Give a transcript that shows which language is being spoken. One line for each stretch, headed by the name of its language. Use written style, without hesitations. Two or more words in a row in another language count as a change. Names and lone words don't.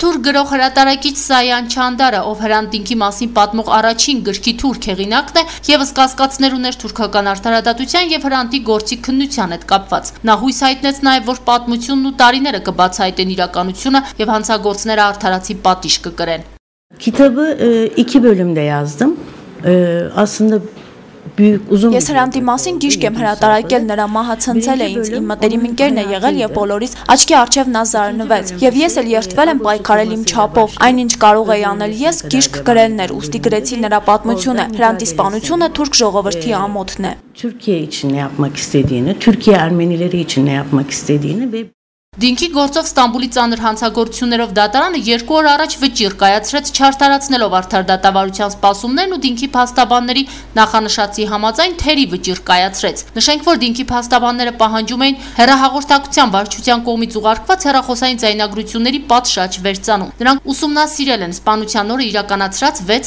Armenian: Թուրք գրող հրատարակիչ Սայան Չանդարը, ով Հրանտինքի մասին պատմող առաջին գրքի թուրք հեղինակն է, ևս կասկածներ ուներ թուրքական արդարադատության եւ Հրանտի գործի քննության հետ կապված։ Նա հույս հայտնեց նաեւ, որ պատմությունն ու տարիները կբացահայտեն իրականությունը եւ հանցագործները արդարացի պատիժ կկրեն։
Turkish: Kitabı 2 bölümde yazdım. Aslında büyük uzun.
Armenian: Ես Հրանտի մասին գիրք եմ հրատարակել, նրա մահը ցնցել է ինձ, իմ մտերիմ ընկերն է եղել եւ բոլորիս աչքի առջև նա զարնվեց։ Եվ ես էլ երդվել եմ պայքարել իմ չափով, այնինչ կարող էի անել ես գիրք գրելն էր, ուստի գրեցի նրա պատմությունը, Հրանտի սպանությունը թուրք ժողովրդի ամոթն է։
Turkish: Türkiye için ne yapmak istediğini, Türkiye Ermenileri için ne yapmak istediğini ve
Armenian: Դինքի գործով Ստամբուլի ծանր հանցագործություններով դատարանը 2 օր առաջ վճիռ կայացրեց չարթարացնելով արդար դատավարության սպասումներն ու դինքի փաստաբանների նախանշածի համաձայն թերի վճիռ կայացրեց։ Նշենք, որ դինքի փաստաբանները պահանջում էին հեռահաղորդակցության վարչության կողմից ուղարկված հեռախոսային ձայնագրությունների պատշաճ վերցանում։ Նրանք ուսումնասիրել են սպանության օրը իրականացրած